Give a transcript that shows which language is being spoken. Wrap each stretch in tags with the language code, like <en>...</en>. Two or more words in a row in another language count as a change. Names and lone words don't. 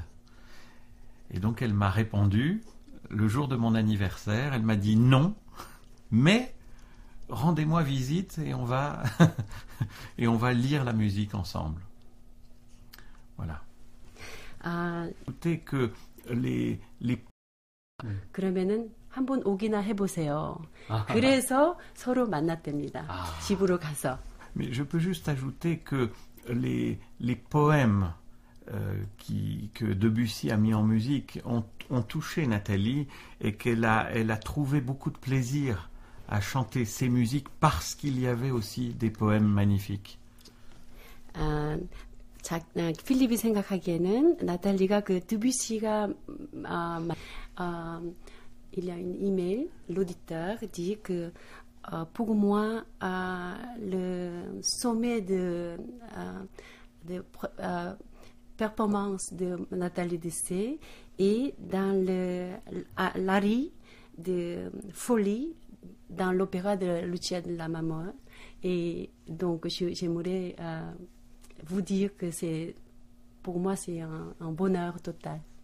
<fr>Et donc elle m'a répondu, le jour de mon anniversaire, elle m'a dit non, mais rendez-moi visite et on va lire la musique ensemble. Voilà. Écoutez que les</fr> <ko>그러면은 한번 오기나 해보세요. 그래서 서로 만났답니다. 집으로 가서.</ko> <fr>Mais je peux juste ajouter que les poèmes que Debussy a mis en musique ont touché Nathalie, et qu'elle a trouvé beaucoup de plaisir à chanter ces musiques parce qu'il y avait aussi des poèmes magnifiques.</fr> <ko>필립이 생각하기에는 나탈리가 그 드뷔시가</ko> <fr>il y a une email, l'auditeur dit que pour moi le sommet de performance de Nathalie Dessay est dans l'ari de folie dans l'opéra de Lucia de la Mamor, et donc j'aimerais vous dire que pour moi c'est un bonheur total.</fr>